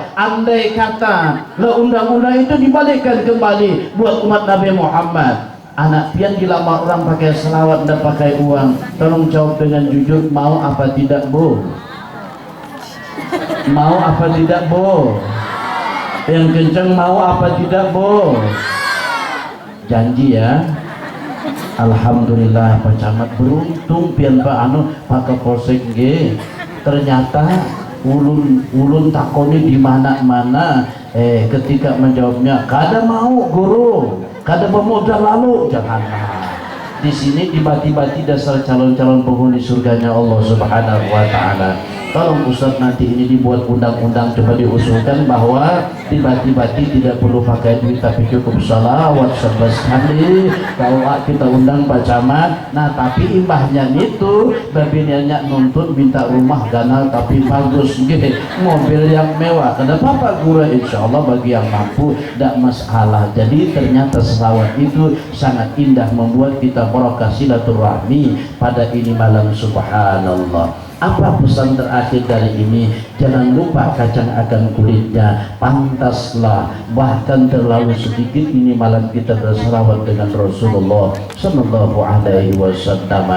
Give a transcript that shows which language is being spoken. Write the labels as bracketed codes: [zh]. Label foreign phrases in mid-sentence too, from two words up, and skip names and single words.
[id] Andai kata undang-undang itu dibalikkan kembali buat umat Nabi Muhammad, anak pian dilamar orang pakai selawat dan pakai uang, tolong jawab dengan jujur, mau apa tidak Bu? Mau apa tidak Bu? Yang kencang mau apa tidak Bu? Janji ya. Alhamdulillah Pak Camat, beruntung pian Pak Pak Kapolsek nggih. [bjn] Ternyata ulun takoni di mana-mana, ketika menjawabnya kada mau guru, kada pemuda lalu janganlah. [id] Di sini dibati-bati dasar calon-calon penghuni surganya Allah [ar] سبحانه وتعالى. [id] Tolong Ustaz nanti ini dibuat undang-undang, coba diusulkan bahwa tiba-tiba tidak perlu pakai duit tapi cukup salawat 11 kali. Kalau kita undang Pak Camat, [bjn] nah tapi imbahnya itu babinnya nuntut minta rumah ganal tapi bagus gitu, mobil yang mewah. Kenapa Pak Guru? [ar] إن شاء الله [id] bagi yang mampu tidak masalah. Jadi ternyata selawat itu sangat indah, membuat kita barokah silaturahmi pada ini malam. Subhanallah. Apa pesan terakhir dari ini? Jangan lupa kacang akan kulitnya, pantaslah bahkan terlalu sedikit ini malam kita berselawat dengan Rasulullah [ar] صلى الله عليه وسلم.